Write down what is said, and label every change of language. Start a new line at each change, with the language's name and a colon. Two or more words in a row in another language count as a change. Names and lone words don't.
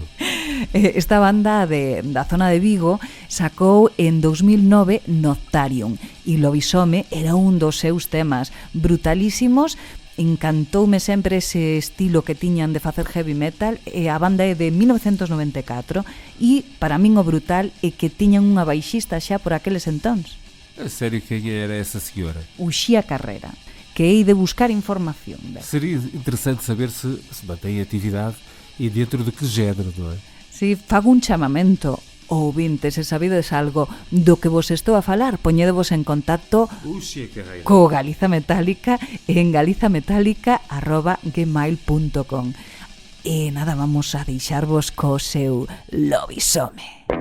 Galician: Esta banda da zona de Vigo sacou en 2009 Noctarium e Lobisome era un dos seus temas brutalísimos. Encantoume sempre ese estilo que tiñan de facer heavy metal, e a banda é de 1994 e para min o brutal é que tiñan unha baixista xa por aqueles entóns.
Portuguese: A sério, quem era essa senhora?
Galician: Uxía Carrera, que hei de buscar información.
Portuguese: Seria interessante saber se mantém atividade e dentro de que género, não é?
Galician: Si, fago un chamamento. Ouvintes, se sabides algo do que vos estou a falar, poñedevos en contacto co Galiza Metálica en galizametálica@gmail.com. E nada, vamos a deixarvos co seu Lobisome.